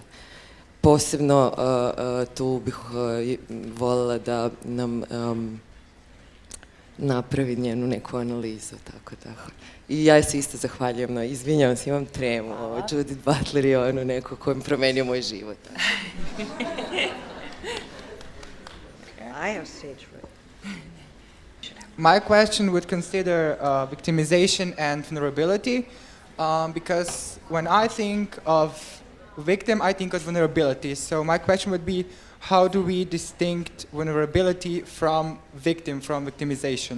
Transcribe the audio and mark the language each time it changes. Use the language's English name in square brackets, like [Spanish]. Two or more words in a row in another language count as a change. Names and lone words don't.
[Serbian] Posebno tu bih voljela da nam napravi njenu neku analizu, tako da. I ja se isto zahvaljujem, izvinjavam se, imam tremu, Judith Butler je ono neko ko mi promenio moj život. [English] I have stage fright. My question would consider victimization and vulnerability, because when I think of victim, I think of vulnerability. So my question would be, how do we distinct vulnerability from victim, from victimization?